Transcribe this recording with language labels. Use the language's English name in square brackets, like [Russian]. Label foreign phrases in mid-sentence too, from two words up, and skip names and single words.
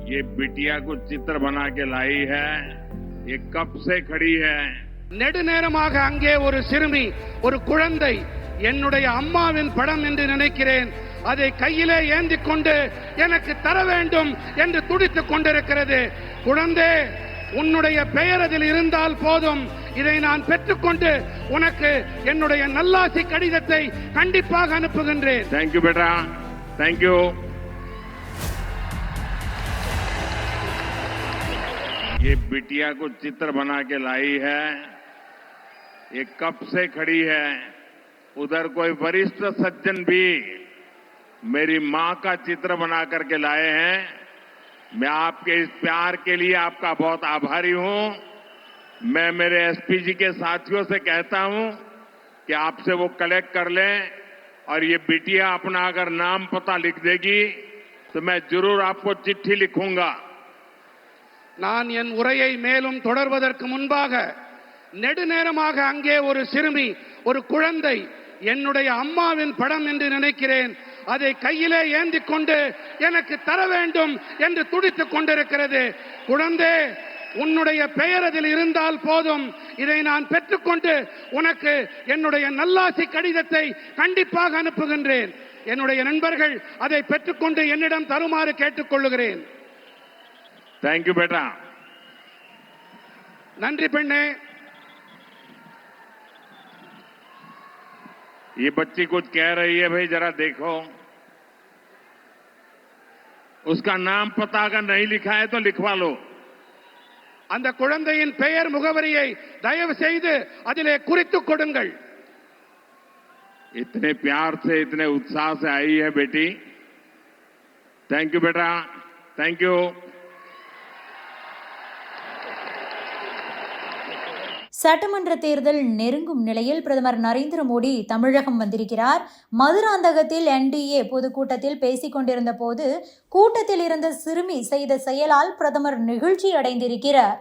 [Hindi] ये बिटिया को चित्र बना के लाई है, ये कब से खड़ी है। [Tamil] நெடுநேரமாக அங்கே ஒரு சிறுமி, ஒரு குழந்தை, என்னுடைய அம்மாவின் படம் என்று நினைக்கிறேன், அதை கையிலே ஏந்தி கொண்டு எனக்கு தர வேண்டும் என்று துடித்துக் கொண்டிருக்கிறது. குழந்தை, உன்னுடைய பெயர் அதில் இருந்தால் போதும், இதை நான் பெற்றுக்கொண்டு உனக்கு என்னுடைய நல்லாசி கடிதத்தை கண்டிப்பாக அனுப்புகின்றேன். [English] thank you बेटा, thank you. [Hindi] ये बिटिया को चित्र बना के लाई है, ये कब से खड़ी है। उधर कोई वरिष्ठ सज्जन भी मेरी मां का चित्र बना करके लाए हैं. मैं आपके इस प्यार के लिए आपका बहुत आभारी हूं. मैं मेरे एसपी जी के साथियों से कहता हूं कि आपसे वो कलेक्ट कर लें और ये बिटिया अपना अगर नाम पता लिख देगी तो मैं जरूर आपको चिट्ठी लिखूंगा. [Tamil] நான் என் உரையை மேலும் தொடர்வதற்கு முன்பாக, நெடுநேரமாக அங்கே ஒரு சிறுமி, ஒரு குழந்தை, என்னுடைய அம்மாவின் படம் என்று நினைக்கிறேன், அதை கையிலே ஏந்தி கொண்டு எனக்கு தர வேண்டும் என்று துடித்துக் கொண்டிருக்கிறது. குழந்தை, உன்னுடைய பெயர் அதில் இருந்தால் போதும், இதை நான் பெற்றுக்கொண்டு உனக்கு என்னுடைய நல்லாசி கடிதத்தை கண்டிப்பாக அனுப்புகின்றேன். என்னுடைய நண்பர்கள் அதை பெற்றுக்கொண்டு என்னிடம் தருமாறு கேட்டுக்கொள்ளுகிறேன். [English] thank you बेटा. [Tamil] நன்றி பெண்ணே. [Hindi] ये बच्ची कुछ कह रही है, भाई जरा देखो. उसका नाम पता अगर नहीं लिखा है तो लिखवा लो. [Tamil] அந்த குழந்தையின் பெயர் முகவரியை தயவு செய்து அதிலே குறித்துக் கொடுங்கள். [Hindi] इतने प्यार से, इतने उत्साह से आई है बेटी. [English] thank you बेटा, thank you. [Tamil] சட்டமன்ற தேர்தல் நெருங்கும் நிலையில் பிரதமர் நரேந்திர மோடி தமிழகம் வந்திருக்கிறார். மதுராந்தகத்தில் NDA பொதுக்கூட்டத்தில் பேசிக் கொண்டிருந்த போது கூட்டத்தில் இருந்த சிறுமி செய்த செயலால் பிரதமர் நெகிழ்ச்சி அடைந்திருக்கிறார்.